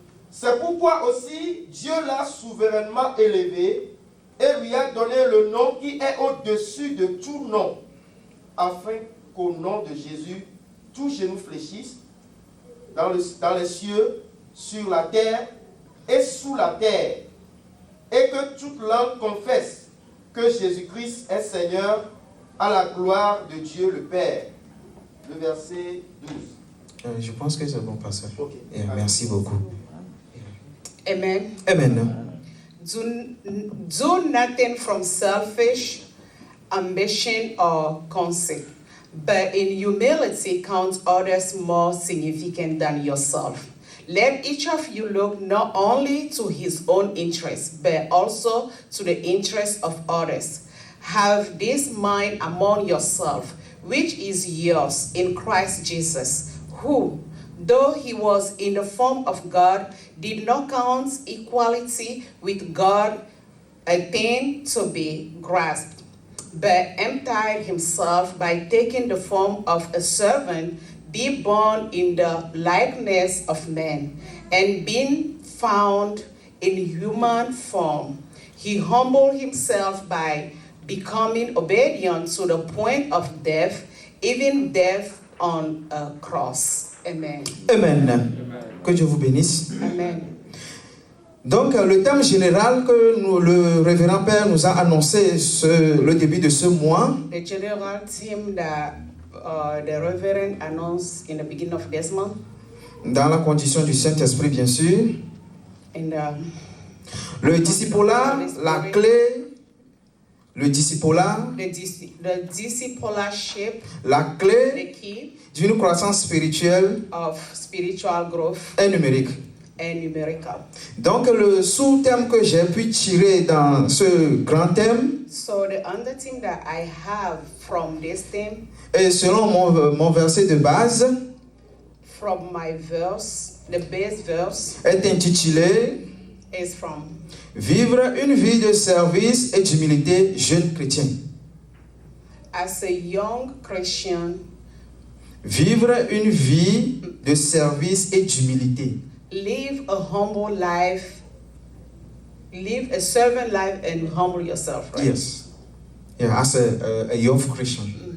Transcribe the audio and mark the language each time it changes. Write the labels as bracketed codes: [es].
[fr] C'est pourquoi aussi Dieu l'a souverainement élevé et lui a donné le nom qui est au-dessus de tout nom, afin qu'au nom de Jésus, tout genou fléchisse dans les cieux, sur la terre et sous la terre, et que toute langue confesse que Jésus-Christ est Seigneur, à la gloire de Dieu le Père. Le verset 12. Je pense que c'est bon, pasteur. Ok. Yeah, merci beaucoup. Amen. Amen. [en] Do nothing from selfish ambition or conceit, but in humility count others more significant than yourself. Let each of you look not only to his own interests, but also to the interests of others. Have this mind among yourself, which is yours in Christ Jesus, who, though he was in the form of God, did not count equality with God a thing to be grasped, but emptied himself by taking the form of a servant, being born in the likeness of men, and being found in human form. He humbled himself by becoming obedient to the point of death, even death on a cross. Amen. [fr] Amen. Que Dieu vous bénisse. Amen. Donc, le thème général que le révérend Père nous a annoncé le début de ce mois, [en] The general theme that the Reverend announced in the beginning of this month, [fr] dans la condition du Saint-Esprit, bien sûr, [en] in [fr] le discipulat, la clé, le discipulat, [en] the discipleship, [fr] la clé [en] the key [fr] d'une croissance spirituelle [en] of spiritual growth [fr] et numérique. [en] and numerical. [fr] Donc, le sous-thème que j'ai pu tirer dans ce grand thème, [en] So the other thing that I have from this theme, [fr] et selon mon verset de base, [en] from my verse, the base verse [fr] est intitulé [en] is from [fr] Vivre une vie de service et d'humilité jeune chrétien. [en] as a young Christian, [fr] Vivre une vie de service et d'humilité. [en] live a humble life, live a servant life and humble yourself, right? Yes. Yeah, as a young Christian.